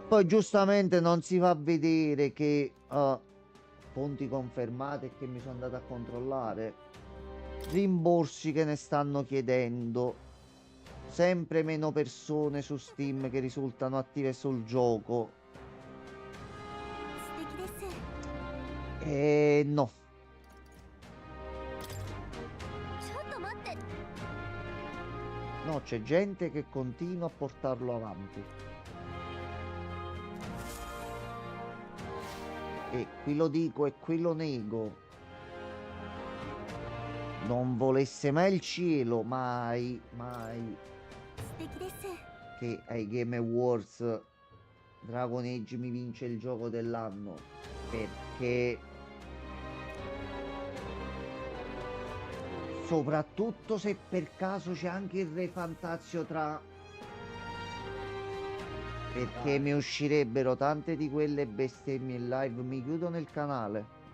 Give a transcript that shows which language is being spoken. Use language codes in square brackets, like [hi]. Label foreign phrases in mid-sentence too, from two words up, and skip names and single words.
[it] poi giustamente non si fa vedere che fonti confermate che mi sono andato a controllare, rimborsi che ne stanno chiedendo, sempre meno persone su Steam che risultano attive sul gioco. [ja] 素敵です [it] No. [ja] ちょっと待って。 [it] No, c'è gente che continua a portarlo avanti. E qui lo dico e qui lo nego. Non volesse mai il cielo, mai, mai, [ja] 素敵です。 [it] che ai Game Awards Dragon Age mi vince il gioco dell'anno. Perché soprattutto se per caso c'è anche il Re Fantazio tra... Perché mi uscirebbero tante di quelle bestemmie in live, mi chiudo nel canale.